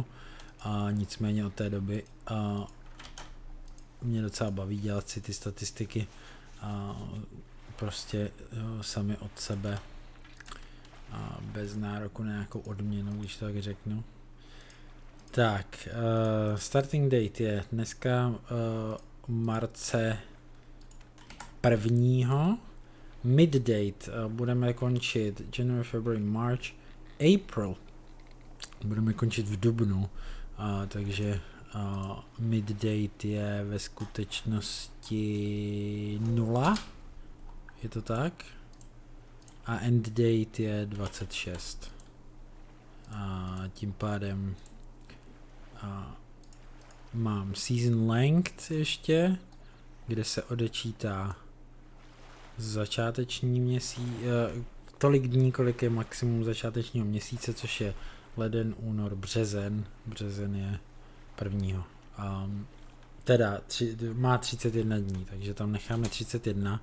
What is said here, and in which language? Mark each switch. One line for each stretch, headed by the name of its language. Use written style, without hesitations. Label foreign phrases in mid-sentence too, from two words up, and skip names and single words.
Czech: Nicméně od té doby mě docela baví dělat si ty statistiky prostě sami od sebe bez nároku na nějakou odměnu, když tak řeknu. Tak,
English: starting date
Czech: je dneska marce 1. Mid-date budeme končit
English: January, February, March, April.
Czech: Budeme končit v dubnu, takže mid-date je ve skutečnosti 0. Je to tak? A
English: end date
Czech: je 26. A tím pádem Mám
English: season length
Czech: ještě, kde se odečítá začáteční měsíc, tolik dní, kolik je maximum začátečního měsíce, což je leden, únor, březen. Březen je prvního. Teda má 31 dní, takže tam necháme 31.